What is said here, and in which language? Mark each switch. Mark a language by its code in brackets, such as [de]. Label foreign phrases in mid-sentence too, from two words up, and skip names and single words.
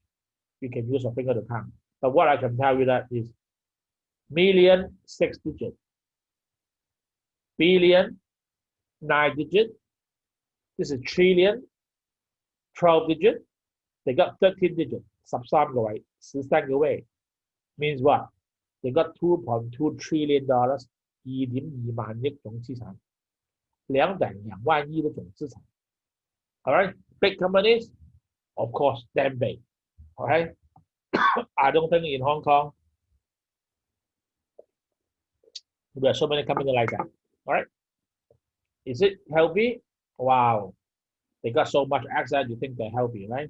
[en] You can use your finger to count. But what I can tell you that is million, 6 digits. Billion, 9 digits. This is trillion, 12 digits. They got 13 digits. [zh] 13 個位 13個位 [en] means what? They got $2.2 trillion [zh] 2.2 萬億總資產 2.2萬億的總資產 [en] Alright, big companies, of course, damn big. Alright, I don't think in Hong Kong there are so many companies like that. Alright, is it healthy? Wow, they got so much access. You think they're healthy, right?